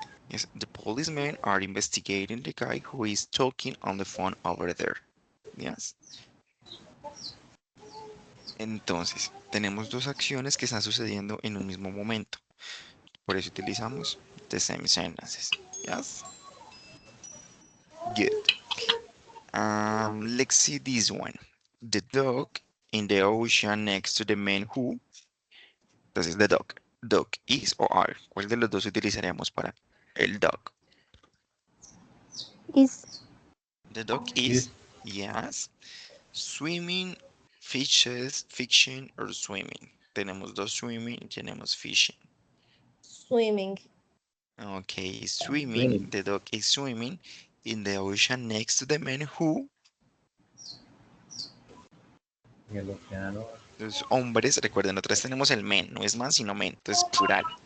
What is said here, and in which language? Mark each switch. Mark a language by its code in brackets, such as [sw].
[en] Yes, the policemen are investigating the guy who is talking on the phone over there. Yes. [es] Entonces, tenemos dos acciones que están sucediendo en un mismo momento. Por eso utilizamos [en] the same sentences. Yes. Good. Let's see this one. The dog in the ocean next to the man who. Entonces, the dog. Dog is or are. [es] ¿Cuál de los dos utilizaríamos para el dog? [en] Is. The dog is, yes. Swimming, fishes, fishing, or swimming. [es] Tenemos dos swimming y tenemos fishing. [en] swimming. Okay, swimming. Swimming. The dog is swimming in the ocean next to the man who. [es] En el océano. Los hombres, recuerden, otra vez tenemos el men, no es man, sino men, entonces plural.